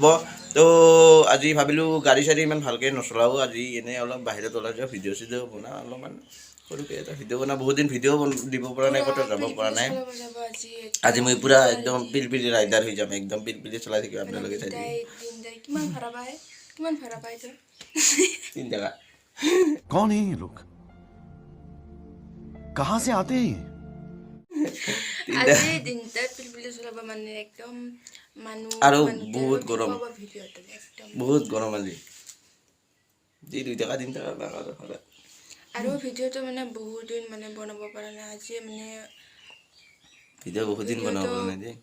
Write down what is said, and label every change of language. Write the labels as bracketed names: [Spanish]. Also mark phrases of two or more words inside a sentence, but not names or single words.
[Assamese] তো আজি ভাবিলোঁ গাড়ী চাড়ী ইমান ভালকৈ নচলাওঁ, আজি এনেই অলপ বাহিৰত ওলাই যাওঁ, ভিডিঅ' চিডিঅ' বনাওঁ অলপমান সৰুকৈ এটা ভিডিঅ' বনাওঁ। বহুত দিন ভিডিঅ' দিব পৰা নাই, ক'তো যাব পৰা নাই। আজি মই পূৰা একদম পিলপিলি ৰাইডাৰ হৈ যাম, একদম পিলপিলি চলাই থাকিব আপোনালোকে চাই থাকিব। 3 টাকা। [Hindi] कौन है ये लोग? कहाँ से आते हैं? [Assamese] আৰু বহুত গৰম, বহুত গৰম আজি। যি 2 টাকা 3 টাকা আৰু ভিডিঅ'টো মানে বহুত দিন মানে বনাব পৰা নাই। আজি মানে ভিডিঅ' বহুত দিন বনাব পৰা নাই যে,